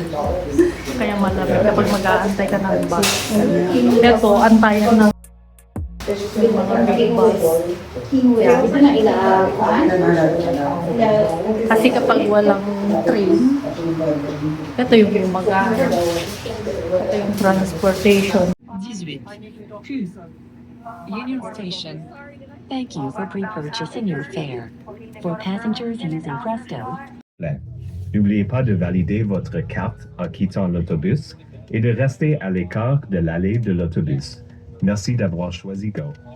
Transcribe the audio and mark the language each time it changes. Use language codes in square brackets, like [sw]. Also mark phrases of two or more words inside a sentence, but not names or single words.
[tl] Kaya malamig kapag mag-aantay ka ng bus. Ito, antayan ng mga big bus. Kasi kapag walang train, ito yung ito yung transportation. 18. Union Station. [en] Thank you for pre-purchasing your fare. For passengers using Presto, [fr] n'oubliez pas de valider votre carte en quittant l'autobus et de rester à l'écart de l'allée de l'autobus. Merci d'avoir choisi Go.